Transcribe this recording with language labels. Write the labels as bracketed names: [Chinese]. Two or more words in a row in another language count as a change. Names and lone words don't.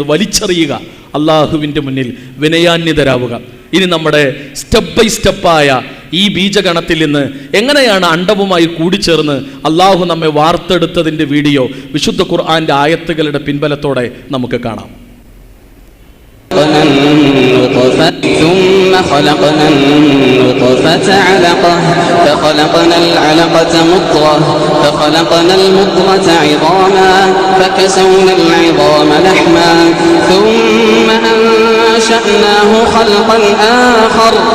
[Malayalam] വലിച്ചെറിയുക, അള്ളാഹുവിൻ്റെ മുന്നിൽ വിനയാന്വിതരാവുക. ഇനി നമ്മുടെ [English] step by step [Malayalam] ഈ ബീജഗണത്തിൽ നിന്ന് എങ്ങനെയാണ് അണ്ടവുമായി കൂടിച്ചേർന്ന് അള്ളാഹു നമ്മെ വാർത്തെടുത്തതിൻ്റെ വീഡിയോ വിശുദ്ധ ഖുർആന്റെ ആയത്തുകളുടെ പിൻബലത്തോടെ നമുക്ക് കാണാം. [Arabic] ثم خلقنا النطفة علقة فخلقنا العلقة مضغة فخلقنا المضغة عظاما فكسونا العظام لحما ثم أنشأناه خلقا آخر